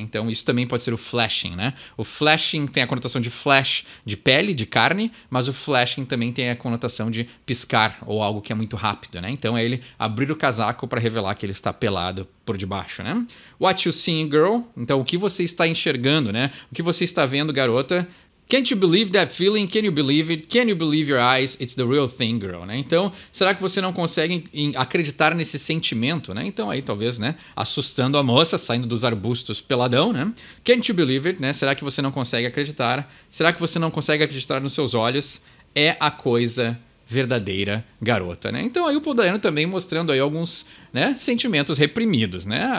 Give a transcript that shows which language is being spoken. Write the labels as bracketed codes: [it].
[pt] Então, isso também pode ser o flashing, né? O flashing tem a conotação de flash, de pele, de carne, mas o flashing também tem a conotação de piscar ou algo que é muito rápido, né? Então, é ele abrir o casaco para revelar que ele está pelado por debaixo, né? [en] What you seeing, girl? [pt] Então, o que você está enxergando, né? O que você está vendo, garota? [en] Can't you believe that feeling? Can you believe it? Can you believe your eyes? It's the real thing, girl, né? [pt] Então, será que você não consegue acreditar nesse sentimento, né? Então, aí, talvez, né? Assustando a moça, saindo dos arbustos peladão, né? [en] Can't you believe it, [pt] né? Será que você não consegue acreditar? Será que você não consegue acreditar nos seus olhos? É a coisa verdadeira, garota, né? Então aí o Paul Dayano também mostrando aí alguns, né, sentimentos reprimidos, né?